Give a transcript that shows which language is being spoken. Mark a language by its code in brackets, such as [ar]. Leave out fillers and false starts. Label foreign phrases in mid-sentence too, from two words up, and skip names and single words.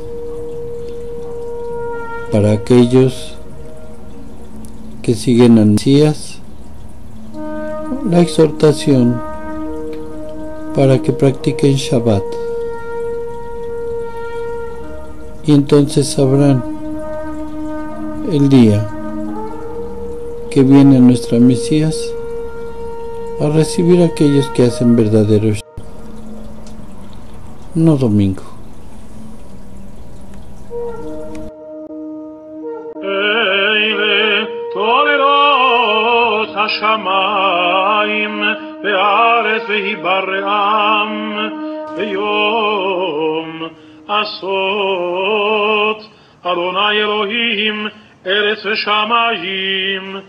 [es] Para aquellos que siguen a Mesías, la exhortación para que practiquen Shabbat, y entonces sabrán el día que viene nuestra Mesías a recibir a aquellos que hacen verdadero Shabbat, no domingo. [he] השמיים והארץ והיברעם ביום עשות אדוני אלוהים ארץ ושמיים